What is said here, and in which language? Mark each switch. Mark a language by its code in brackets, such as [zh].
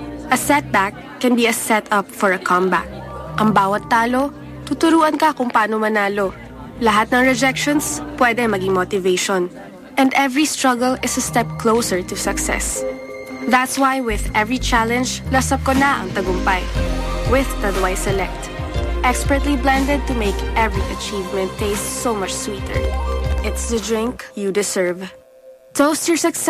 [en] A setback can be a setup for a comeback. [tl] Ang bawat talo, tuturuan ka kung paano manalo. Lahat ng rejections, pwede maging motivation. [en] And every struggle is a step closer to success. That's why with every challenge, [tl] lasap ko na ang tagumpay. [en] With Taduay Select. Expertly blended to make every achievement taste so much sweeter. It's the drink you deserve. Toast your success.